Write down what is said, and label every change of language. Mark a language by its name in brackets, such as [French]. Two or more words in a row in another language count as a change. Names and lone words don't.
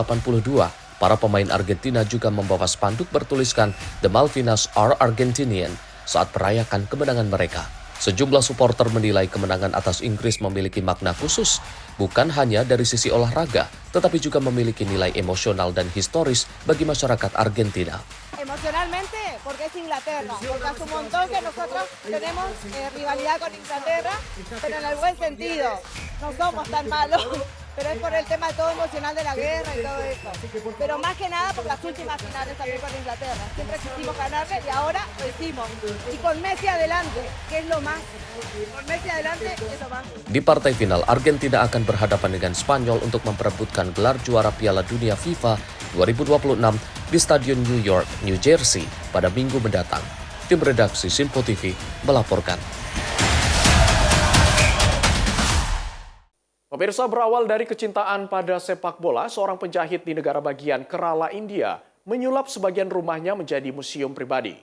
[Indonesian] Para pemain Argentina juga membawa spanduk bertuliskan [English] The Malvinas are Argentinian [Indonesian] saat merayakan kemenangan mereka. Sejumlah supporter menilai kemenangan atas Inggris memiliki makna khusus, bukan hanya dari sisi olahraga, tetapi juga memiliki nilai emosional dan historis bagi masyarakat Argentina. [Spanish] Emocionalmente, porque es Inglaterra, porque hace un montón que nosotros tenemos rivalidad con Inglaterra, pero en el buen sentido, no somos tan malos, pero es por el tema todo emocional de la guerra y todo eso, pero más que nada por las últimas finales también con Inglaterra, siempre quisimos ganarle y ahora lo hicimos, y con Messi adelante, que es lo más, con Messi adelante es lo más. [Indonesian] Di partai final, Argentina akan berhadapan dengan Spanyol untuk memperebutkan gelar juara Piala Dunia FIFA 2026 di Stadion New York, New Jersey pada Minggu mendatang. Tim redaksi Sinpo TV melaporkan. Pemirsa, berawal dari kecintaan pada sepak bola, seorang penjahit di negara bagian Kerala, India, menyulap sebagian rumahnya menjadi museum pribadi.